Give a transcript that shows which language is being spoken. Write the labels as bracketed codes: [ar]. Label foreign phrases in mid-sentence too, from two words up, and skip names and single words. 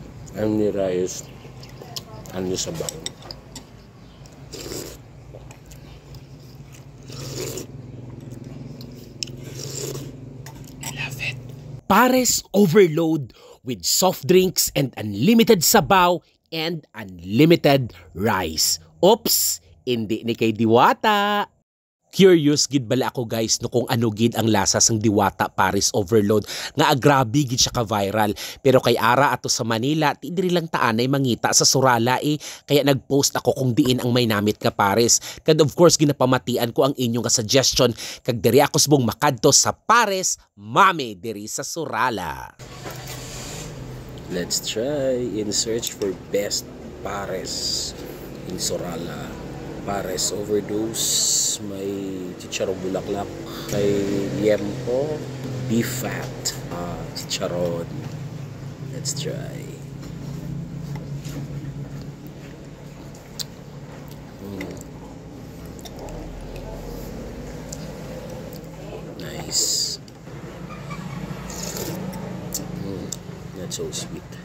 [hil] Ang ni rice, ang ni sabaw. [en] Pares overload with soft drinks and unlimited sabaw and unlimited rice. Oops, [hil] hindi ni kay Diwata. Curious gid bala ako guys no kung ano gid ang lasa sang Diwata Pares overload nga agrabi gid siya ka viral. Pero kay ara ato sa Manila ti diri lang taanay mangita sa Surala kaya nagpost ako kung diin ang may namit nga Pares. Kag [en] of course [hil] ginapamatian ko ang inyong suggestion kag diri ako subong makadto sa Pares Mami diri sa Surala. [en] Let's try in search for best Pares in Surala. [hil] Pares overdose, may chicharong bulaklak, may liempo, [en] beef fat, [hil] chicharon. [en] Let's try. Nice. That's so sweet.